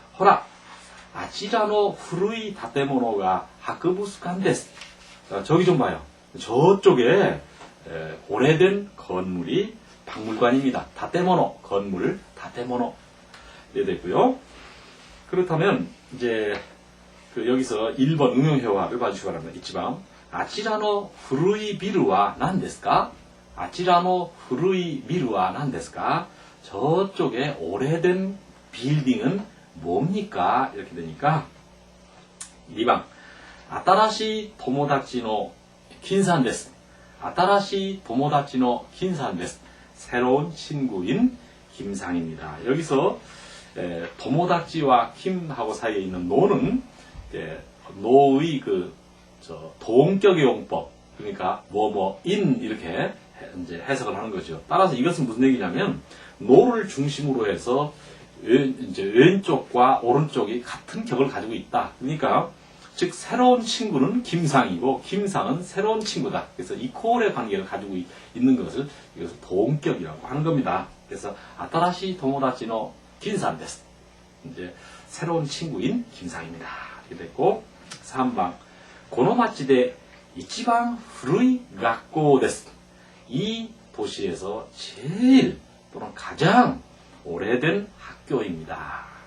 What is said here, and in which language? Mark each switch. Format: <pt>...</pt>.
<ja>ほら、あちらの古い建物が博物館です.</ja> <ko>저기 좀 봐요. 저쪽에 오래된 건물이 박물관입니다. 다테모노, 건물, 다테모노. 네, 됐고요. 그렇다면, 이제, 여기서 1번 응용회화를 봐주시기 바랍니다. 이치방.</ko> <ja>아치라노 후루이 비루와 난ですか? 아치라노 후루이 비루와 난ですか?</ja> <ko>저쪽에 오래된 빌딩은 뭡니까? 이렇게 되니까, 2번.</ko> <ja>新しい友達の金さんです. 新しい友達の金さんです.</ja> <ko>새로운 친구인 김상입니다. 여기서 도모다치와 김하고 사이에 있는 노는 노의 동격의 용법, 그러니까 뭐뭐인 이렇게 이제 해석을 하는 거죠. 따라서 이것은 무슨 얘기냐면 노를 중심으로 해서 이제 왼쪽과 오른쪽이 같은 격을 가지고 있다. 그러니까 즉 새로운 친구는 김상이고 김상은 새로운 친구다. 그래서 이퀄의 관계를 가지고 있는 것을 이것을 동격이라고 하는 겁니다. 그래서</ko> <ja>아따라시 도모다치노 김상 데스.</ja> <ko>이제 새로운 친구인 김상입니다. 이렇게 됐고 3번</ko> <ja>この町で一番古い学校です.</ja> <ko>이 도시에서 제일 또는 가장 오래된 학교입니다.</ko>